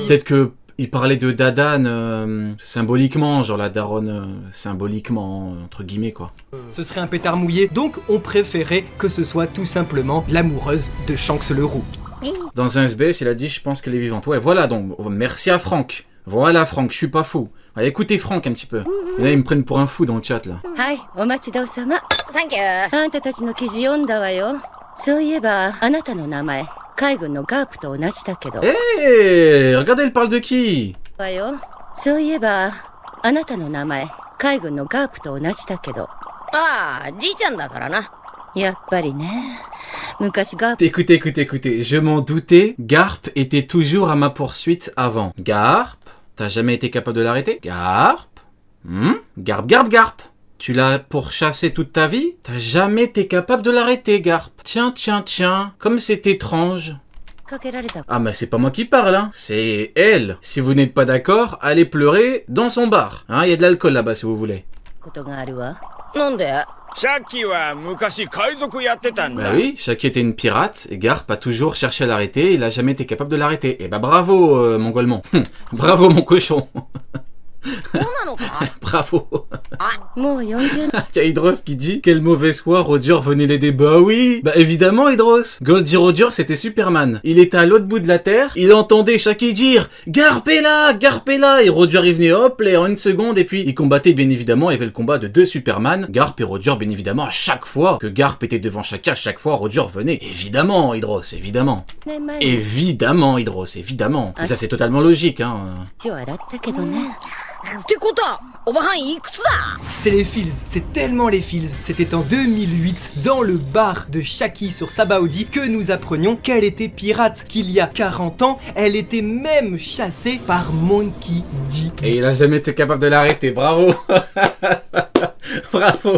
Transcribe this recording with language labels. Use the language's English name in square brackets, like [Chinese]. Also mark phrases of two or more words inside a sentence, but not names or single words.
[French] Peut-être que il parlait de Dadan symboliquement, genre la daronne symboliquement, entre guillemets, quoi. Ce serait un pétard mouillé, donc on préférait que ce soit tout simplement l'amoureuse de Shanks le roux. Dans un SBS, il a dit, je pense qu'elle est vivante. Ouais, voilà, donc, merci à Franck. Voilà, Franck, je suis pas fou. Allez, écoutez Franck un petit peu. Et là, ils me prennent pour un fou dans le chat, là. [Japanese] はい、お待ちどうさま。サンキュー。あんたたちの記事読んだわよ。そういえば、あなたの名前、海軍のガープと同じだけど。 [French] Eh, regardez, elle parle de qui? [Japanese] わよ。そういえば、あなたの名前、海軍のガープと同じだけど。ああ、じいちゃんだからな。やっぱりね。昔ガープ [French] Écoutez, je m'en doutais, Garp était toujours à ma poursuite avant. Garp, t'as jamais été capable de l'arrêter? Garp, Garp. Tu l'as pourchassé toute ta vie? T'as jamais été capable de l'arrêter, Garp. Tiens, comme c'est étrange. [Japanese] かけられた [French] Ah mais c'est pas moi qui parle, hein. C'est elle. Si vous n'êtes pas d'accord, allez pleurer dans son bar. Hein, y a de l'alcool là-bas si vous voulez. [Japanese] ことがあるわ。なんで？シャッキーは昔海賊やってたん [French] Bah [Japanese] だ。 [French] oui, Shaki était une pirate, et Garp a toujours cherché à l'arrêter, il a jamais été capable de l'arrêter. Et bah bravo, mon golemon. Bravo, mon cochon. [Japanese] そうなのか？ [French] Bravo. [Japanese] もう40 [French] Il y a Hydros qui dit quelle mauvaise foi, Roger venait l'aider. Bah oui, bah évidemment Hydros. Goldie Roger c'était Superman. Il était à l'autre bout de la terre, il entendait Shaki dire Garp est là, et Roger il venait hop là en une seconde et puis il combattait bien évidemment. Il y avait le combat de deux Superman, Garp et Roger bien évidemment. À chaque fois que Garp était devant Shaki, à chaque fois Roger venait. Évidemment Hydros, évidemment. [Japanese] 年前に [French] Évidemment Hydros, évidemment. Et ça c'est totalement logique hein. [Japanese] 血を洗ったけどね。ってことは、おばはんいくつだ？ [French] C'est les Fils, c'est tellement les Fils. C'était en 2008, dans le bar de Shaki sur Sabaody, que nous apprenions qu'elle était pirate, qu'il y a 40 ans, elle était même chassée par Monkey D. Et il a jamais été capable de l'arrêter, bravo. Bravo.